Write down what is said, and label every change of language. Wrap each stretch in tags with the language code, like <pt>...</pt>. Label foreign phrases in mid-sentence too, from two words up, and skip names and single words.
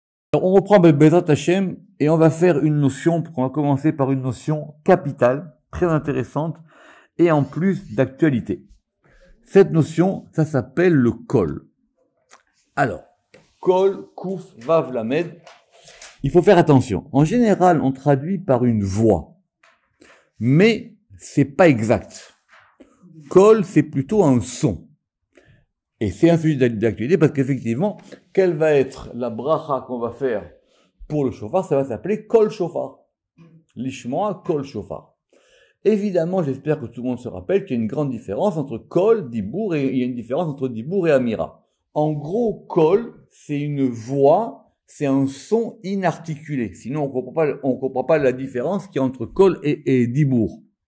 <fr>Alors, on reprend</fr> <he>בעזרת השם</he> <fr>et on va faire une notion, on va commencer par une notion capitale, très intéressante et en plus d'actualité. Cette notion, ça s'appelle le kol.</fr> <he>Alors קול קוף וו למד,</he> <fr>il faut faire attention. En général, on traduit par une voix, mais c'est pas exact. Kol, c'est plutôt un son. Et c'est un sujet d'actualité parce qu'effectivement, quelle va être la bracha qu'on va faire pour le shofar? Ça va s'appeler</fr> <he>קול שופר לשמוע קול שופר.</he> <fr>Évidemment, j'espère que tout le monde se rappelle qu'il y a une grande différence entre</fr> <he>קול דיבור,</he> <fr>et il y a une différence entre dibour et amira. En gros, kol, c'est une voix, c'est un son inarticulé. Sinon, on comprend pas la différence qu'il y a entre kol et dibour.</fr>